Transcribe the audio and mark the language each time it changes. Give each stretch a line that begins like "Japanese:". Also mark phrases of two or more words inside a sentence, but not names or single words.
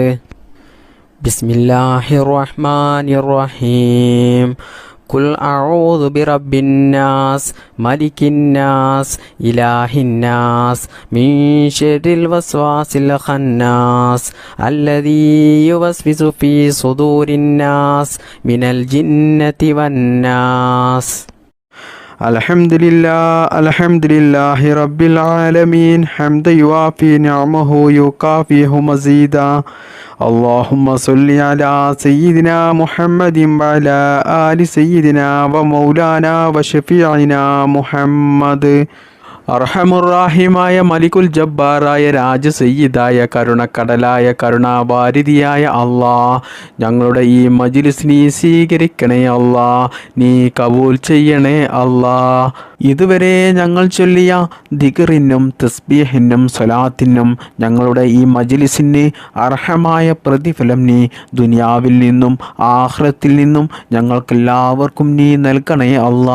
Arabic: بسم الله الرحمن الرحيم قل أعوذ برب الناس ملك الناس إله الناس من شر الوسواس الخناس الذي يوسوس في صدور الناس من الجنة والناس. الحمد لله رب العالمين حمدا يوافي نعمه ويكافئ مزيده. اللهم صل على سيدنا محمد وعلى آل سيدنا ومولانا وشفيعنا محمد.
Malayalam: അർഹമുറാഹിമായ മലിക്കുൽ ജബ്ബാറായ രാജസയ്യിദായ കരുണക്കടലായ കരുണാവാരിധിയായ അല്ലാ, ഞങ്ങളുടെ ഈ മജ്ലിസ് നീ സ്വീകരിക്കണേ അല്ലാ, നീ കബൂൽ ചെയ്യണേ അല്ലാ. ഇതുവരെ ഞങ്ങൾ ചൊല്ലിയ ദിക്റിനും തസ്ബീഹിനും സ്വലാത്തിനും ഞങ്ങളുടെ ഈ മജ്ലിസിന് അർഹമായ പ്രതിഫലം നീ ദുനിയാവിൽ നിന്നും ആഖിറത്തിൽ നിന്നും ഞങ്ങൾക്കെല്ലാവർക്കും നീ നൽകണേ അല്ലാ.